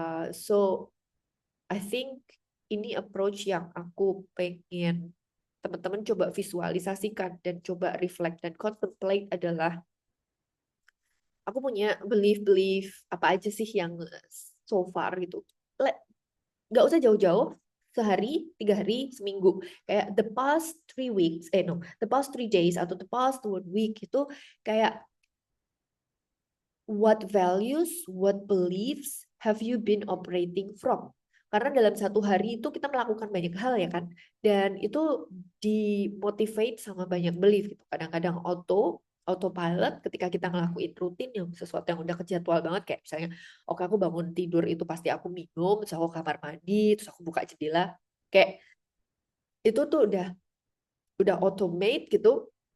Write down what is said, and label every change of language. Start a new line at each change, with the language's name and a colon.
English: So I think
Indonesian: ini approach yang aku pengen teman-teman coba visualisasikan dan coba reflect dan contemplate adalah aku punya belief apa aja sih yang so far gitu. Nggak usah jauh-jauh, sehari, 3 hari, seminggu. Kayak
English: the past 3 weeks, the past 3 days
Indonesian: atau
English: the past 1 week
Indonesian: itu kayak
English: what values, what beliefs have you been operating from?
Indonesian: Karena dalam satu hari itu kita melakukan banyak hal ya kan, dan itu dimotivate sama banyak belief gitu. Kadang-kadang autopilot ketika kita ngelakuin rutin yang sesuatu yang udah kejadwal banget, kayak misalnya, oke aku bangun tidur itu pasti aku minum, terus aku kamar mandi, terus aku buka jendela, kayak itu tuh udah automate gitu.